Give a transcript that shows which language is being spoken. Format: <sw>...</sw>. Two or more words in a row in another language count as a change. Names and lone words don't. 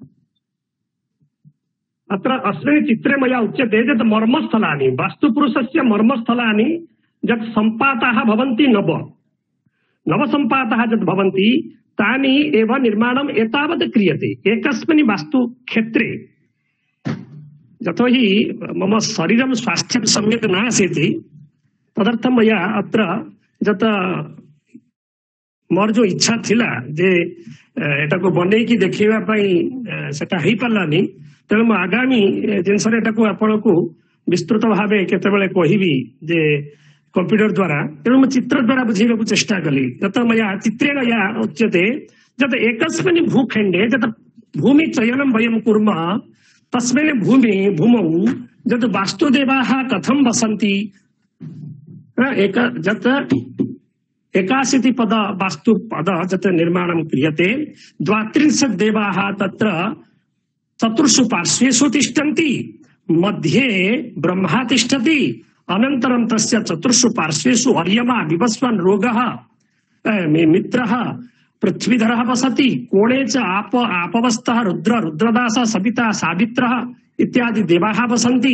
<sa>अत्र अस्मिन् चित्रे मया उच्यते यत् मर्मस्थलानि, वास्तुपुरुषस्य मर्मस्थलानि यत् सम्पाताः भवन्ति, नवसम्पाताः यत् भवन्ति, तानि एव निर्माणम् एतावत् क्रियते एकस्मिन् वास्तुक्षेत्रे। यतोहि मम शरीरं स्वास्थ्यं सम्यक् नासीत्, तदर्थं मया अत्र यत्</sa> <or>ମୋର ଯୋ ଇଚ୍ଛା ଥିଲା ଯେ ଏଟାକୁ ବନେଇକି ଦେଖିବା ପାଇଁ ସେଟା ହେଇ ପାରିଲାନି, ତେଣୁ ମୁ ଆଗାମୀ ଦିନରେ ଏଟାକୁ ଆପଣଙ୍କୁ ବିସ୍ତୃତ ଭାବେ କେତେବେଳେ କହିବି ଯେ କମ୍ପ୍ୟୁଟର ଦ୍ୱାରା। ତେଣୁ ମୁ ଚିତ୍ର ଦ୍ୱାରା ବୁଝେଇବାକୁ ଚେଷ୍ଟା କଲି।</or> <sa>यत मया चित्रेण या उच्यते यत् एकस्मिन् भूखण्डे यत् भूमि चयनं वयं कुर्मः, तस्मिन् भूमौ यत् वास्तुदेवाः कथं वसन्ति, एकाशीति पद वास्तु पद जत निर्माणं क्रियते, 32 देवाः तत्र चतुर्षु पार्श्वेषु तिष्ठन्ति, मध्ये ब्रह्मा तिष्ठति, अनन्तरं तस्य चतुर्षु पार्श्वेषु अर्यमा विवस्वान् रोगः मित्रः पृथ्वीधरः वसति, कोणे च आपवस्थः रुद्र रुद्रदासः सविता सावित्रः इत्यादि देवाः वसन्ति।</sa>